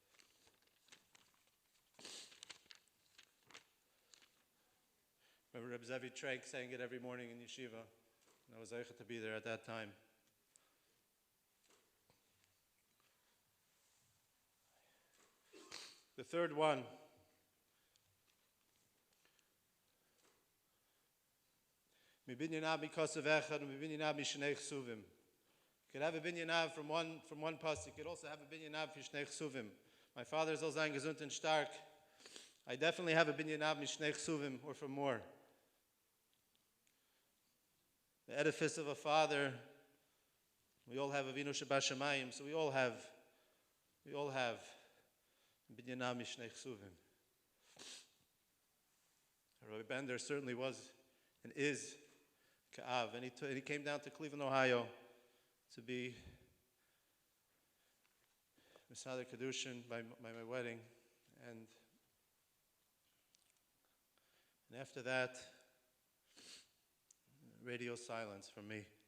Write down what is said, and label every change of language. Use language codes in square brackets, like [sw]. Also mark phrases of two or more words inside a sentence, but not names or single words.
[en] Remember Reb Zevi Trank saying it every morning in yeshiva, and I was able to be there at that time. The third one, [he] מה בנין אב מכתוב אחד, מה בנין אב משני כתובים. [en] You could have a binyanav from one pasuk. You could also have a [he] בנין אב משני כתובים. [en] My father is all [yi] זיין געזונט [en] and stark. I definitely have a [he] בנין אב משני כתובים, [en] or from more. The edifice of a father. We all have [he] אבינו שבשמים, [en] so we all have [he] בנין אב משני כתובים. [en] Rabbi Bender certainly was and is Ka'av, and he came down to Cleveland, Ohio, to be [he] מסדר קידושין [en] by my wedding, and after that, radio silence from me.